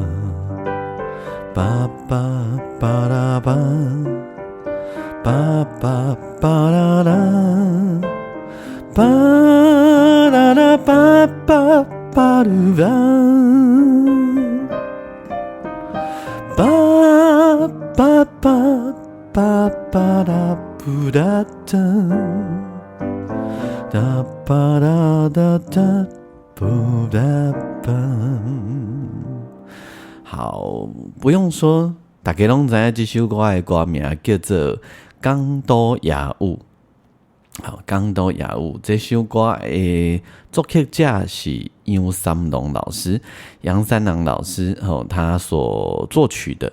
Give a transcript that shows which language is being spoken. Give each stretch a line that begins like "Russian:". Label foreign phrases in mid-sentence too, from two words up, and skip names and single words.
Chinese: ba ba ba da ba ba ba ba da da ba da da ba ba ba da ba ba ba ba da bu da da da ba da da da bu da ba。好，不用说，大家都知道这首歌的歌名叫做《港都雅舞》。好，《港都雅舞》这首歌的作曲者是杨三郎老师，他所作曲的。